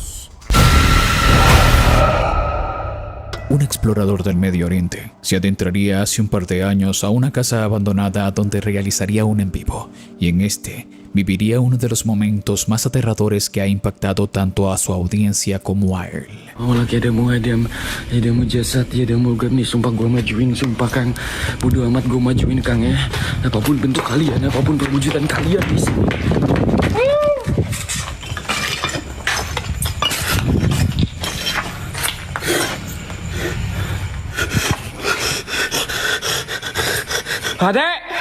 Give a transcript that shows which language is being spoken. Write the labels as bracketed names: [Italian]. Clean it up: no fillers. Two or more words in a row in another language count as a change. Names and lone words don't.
[Spanish] Un explorador del Medio Oriente se adentraría hace un par de años a una casa abandonada donde realizaría un en vivo, y en este viviría uno de los momentos más aterradores que ha impactado tanto a su audiencia como a él. [Indonesian] Oh lagi ada jasad, ada gak nih, sumpah gue majuin, sumpah Kang. Bodo amat gue majuin Kang ya. Apapun bentuk kalian, apapun perwujudan kalian di sini. Adek!